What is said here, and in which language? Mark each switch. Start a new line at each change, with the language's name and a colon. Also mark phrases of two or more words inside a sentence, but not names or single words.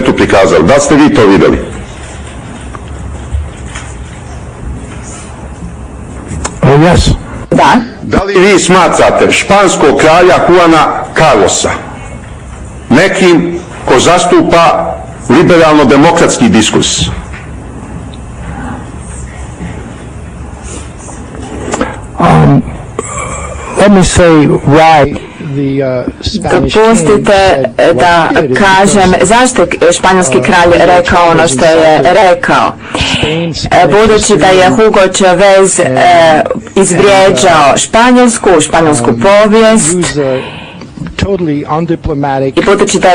Bosnian: Da li ste vi to vidjeli?
English: Yes.
Bosnian: Da. Da li vi smatrate španskog kralja Juana Carlosa nekim ko zastupa liberalno-demokratski diskurs?
English: Let me say why the Spanish king
Croatian: Dopustite da kažem zašto je španjolski kralj rekao ono što je rekao. Budući da je Hugo Chavez izvrijeđao španjolsku povijest i budući da je